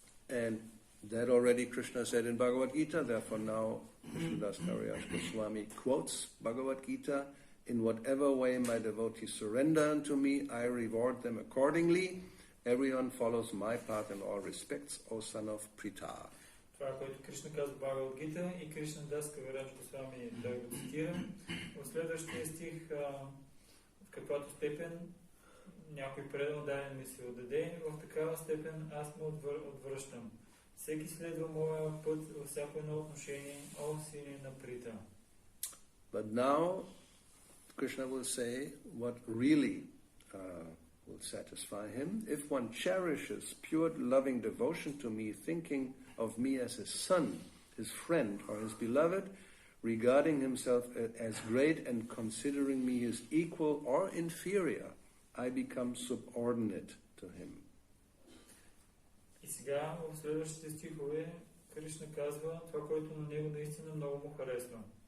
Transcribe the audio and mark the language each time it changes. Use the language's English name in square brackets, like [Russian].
[English] And that already Krishna said in Bhagavad Gita, therefore now Krishnadas Kaviraj Goswami quotes Bhagavad Gita, in whatever way my devotees surrender unto me, I reward them accordingly. Everyone follows my path in all respects, O son of Pritha. [Bulgarian] Това, което Кришна казва в Бхагавад Гита и Кришнадас Кавирач Госвами той го цитира. В следващия стих, в каквато степен някой предал даден ми се отдаде, в такава степен аз му отвръщам. Всеки следва моя път във всяко едно отношение, о сине на Прита. [English] But now Krishna will say what really will satisfy him. If one cherishes pure loving devotion to me, thinking of me as his son, his friend, or his beloved, regarding himself as great and considering me his equal or inferior, I become subordinate to him. [Bulgarian] И сега в следващите стихове Кришна казва това, което на него наистина много му харесва.